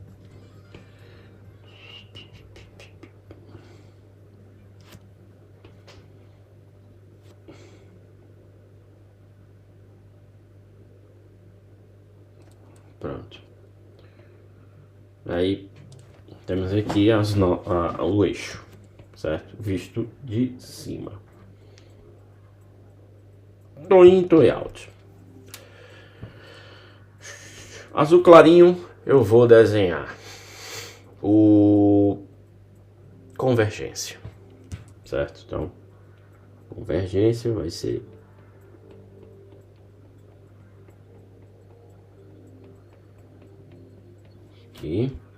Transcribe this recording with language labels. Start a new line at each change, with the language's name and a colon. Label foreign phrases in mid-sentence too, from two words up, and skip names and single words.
Portuguese: Pronto. Aí temos aqui o eixo, certo? Visto de cima.
English: TOI in, TOI out.
Portuguese: Azul clarinho, eu vou desenhar o convergência, certo? Então, convergência vai ser aqui.